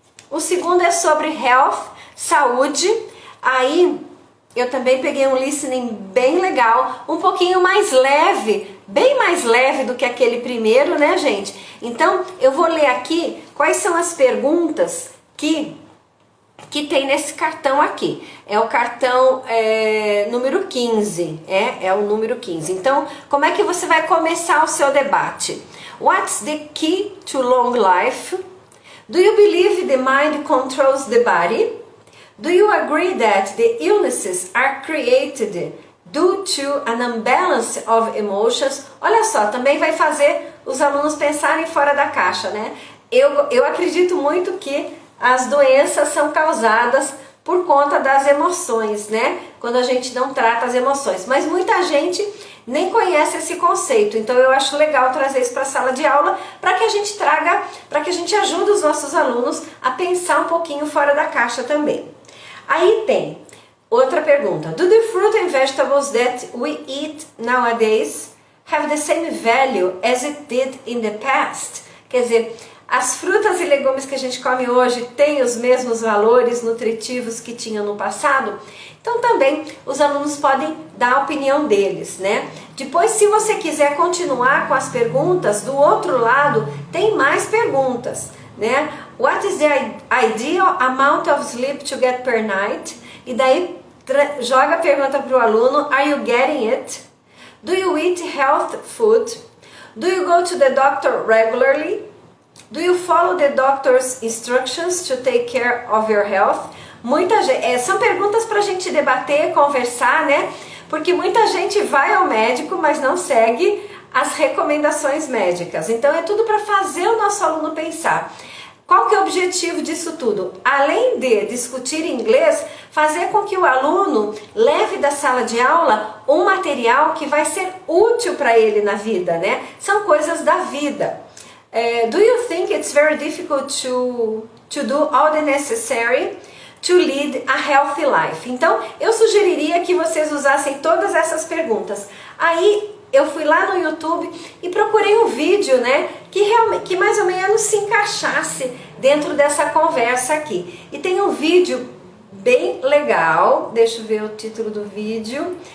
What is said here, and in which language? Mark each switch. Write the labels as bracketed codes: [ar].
[pt] O segundo é sobre health, saúde. Aí eu também peguei um listening bem legal, um pouquinho mais leve, bem mais leve do que aquele primeiro, né, gente? Então, eu vou ler aqui quais são as perguntas que tem nesse cartão aqui. É o cartão número 15, é o número 15. Então, como é que você vai começar o seu debate? [en] What's the key to long life? Do you believe the mind controls the body? Do you agree that the illnesses are created due to an imbalance of emotions? [pt] Olha só, também vai fazer os alunos pensarem fora da caixa, né? Eu acredito muito que as doenças são causadas por conta das emoções, né? Quando a gente não trata as emoções. Mas muita gente nem conhece esse conceito. Então eu acho legal trazer isso para a sala de aula, para que a gente traga, para que a gente ajude os nossos alunos a pensar um pouquinho fora da caixa também. Aí tem outra pergunta. [en] Do the fruit and vegetables that we eat nowadays have the same value as it did in the past? [pt] Quer dizer, as frutas e legumes que a gente come hoje têm os mesmos valores nutritivos que tinham no passado? Então também os alunos podem dar a opinião deles, né? Depois, se você quiser continuar com as perguntas, do outro lado tem mais perguntas, né? [en] What is the ideal amount of sleep to get per night? [pt] E daí joga a pergunta para o aluno, [en] are you getting it? Do you eat healthy food? Do you go to the doctor regularly? Do you follow the doctor's instructions to take care of your health? [pt] São perguntas para a gente debater, conversar, né? Porque muita gente vai ao médico, mas não segue as recomendações médicas. Então é tudo para fazer o nosso aluno pensar. Qual que é o objetivo disso tudo? Além de discutir inglês, fazer com que o aluno leve da sala de aula um material que vai ser útil para ele na vida, né? São coisas da vida. [en] Do you think it's very difficult to do all the necessary to lead a healthy life? [pt] Então, eu sugeriria que vocês usassem todas essas perguntas. Aí, eu fui lá no YouTube e procurei um vídeo, né, que mais ou menos se encaixasse dentro dessa conversa aqui. E tem um vídeo bem legal, deixa eu ver o título do vídeo.